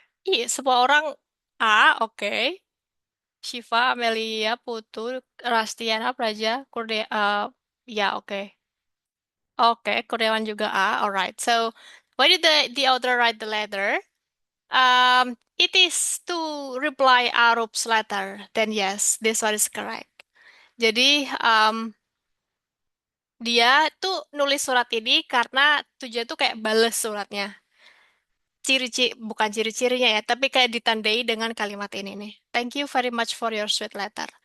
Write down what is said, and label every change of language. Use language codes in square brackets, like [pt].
[id] Iya, semua orang A, oke. Shiva, Amelia, Putu, Rastiana, Praja, ya oke. Oke, Kurniawan juga A, alright. [en] So, why did the author write the letter? It is to reply Arup's letter. Then yes, this one is correct. [id] Jadi, dia tuh nulis surat ini karena tujuan tuh kayak bales suratnya. Bukan ciri-cirinya ya, tapi kayak ditandai dengan kalimat ini nih. [en] Thank you very much for your sweet letter.